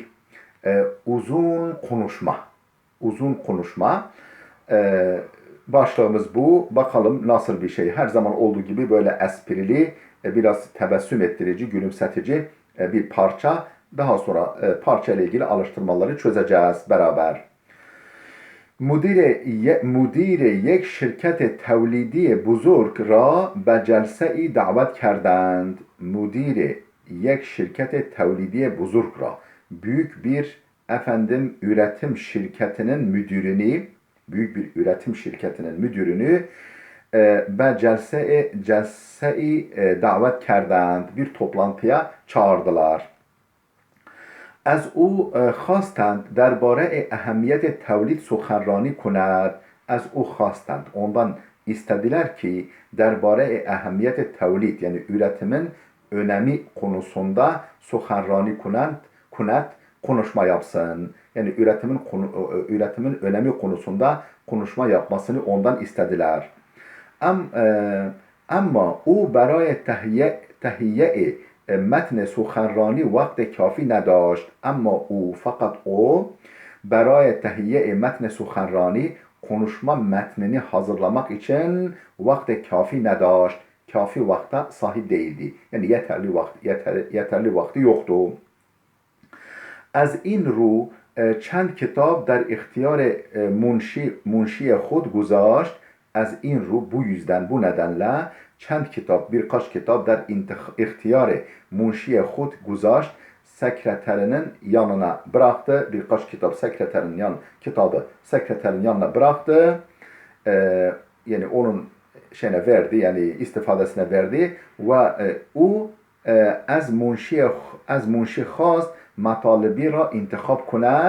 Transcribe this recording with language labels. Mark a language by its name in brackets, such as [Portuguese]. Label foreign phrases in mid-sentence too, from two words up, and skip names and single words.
[Turkish] Uzun konuşma. Uzun konuşma. Başlığımız bu. Bakalım nasıl bir şey. Her zaman olduğu gibi böyle esprili, biraz tebessüm ettirici, gülümsetici bir parça. Daha sonra parça ile ilgili alıştırmaları çözeceğiz beraber. [Persian] مدیر یک شرکت تولیدی بزرگ را به جلسه‌ای دعوت کردند. مدیر یک şirket تولیدی بزرگ را, [Turkish] büyük bir üretim şirketinin müdürünü [Persian] به جلسه‌ای دعوت کردند, [Turkish] bir toplantıya çağırdılar. [Persian] از او خواستند درباره اهمیت تولید سخنرانی کند. از او خواستند, [Turkish] ondan istediler ki [Persian] درباره اهمیت تولید [Turkish] yani üretimin önemi konusunda [Persian] سخنرانی کند [Turkish] konuşma yapsın. Yani üretimin önemi konusunda konuşma yapmasını ondan istediler. [Persian] Ama او برای تهیه متن سخنرانی وقت کافی نداشت. [Turkish] اما fakat o [Persian] برای تهیه متن سخنرانی [Turkish] konuşma metnini hazırlamak için vakti kafi نداشت. Kafi vakte sahip değildi. Yani yeterli vakti yoktu. [Persian] از این رو چند کتاب در اختیار منشی خود گذاشت. از این رو [Turkish] bu nedenle birkaç kitap [Persian] در اختیار منشی خود گذاشت, [Turkish] sekreterinin yanına bıraktı. Birkaç kitap sekreterin yanına bıraktı. Yani onun verdi, yani istifadesine verdi ve [Persian] او از منشی خواست مطالبی را انتخاب کند.